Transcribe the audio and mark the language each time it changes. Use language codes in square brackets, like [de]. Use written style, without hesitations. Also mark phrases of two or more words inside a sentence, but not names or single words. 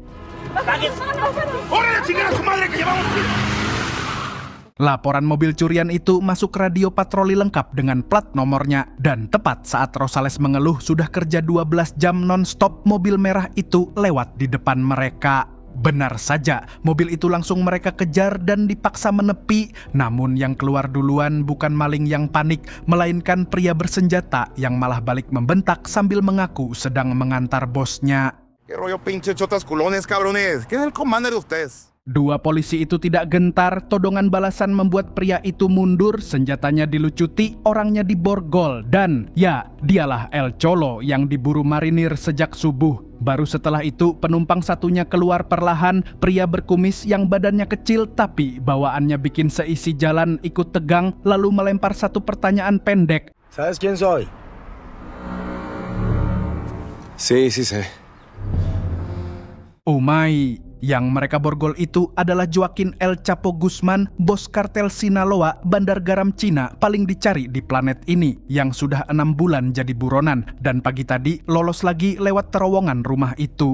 [id] Laporan mobil curian itu masuk radio patroli lengkap dengan plat nomornya, dan tepat saat Rosales mengeluh sudah kerja 12 jam non-stop, mobil merah itu lewat di depan mereka. Benar saja, mobil itu langsung mereka kejar dan dipaksa menepi. Namun yang keluar duluan bukan maling yang panik, melainkan pria bersenjata yang malah balik membentak sambil mengaku sedang mengantar bosnya. [es] ¿Qué rollo, pinche chotas culones, cabrones? ¿Quién es el commander de ustedes? [id] 2 polisi itu tidak gentar, todongan balasan membuat pria itu mundur, senjatanya dilucuti, orangnya diborgol, dan ya, dialah El Cholo yang diburu marinir sejak subuh. Baru setelah itu penumpang satunya keluar perlahan, pria berkumis yang badannya kecil tapi bawaannya bikin seisi jalan ikut tegang, lalu melempar satu pertanyaan pendek. [es] ¿Sabes quién soy? Sí, sí sé. Umay. [id] Yang mereka borgol itu adalah Joaquin El Chapo Guzman, bos kartel Sinaloa, bandar garam Cina paling dicari di planet ini, yang sudah 6 bulan jadi buronan, dan pagi tadi lolos lagi lewat terowongan rumah itu.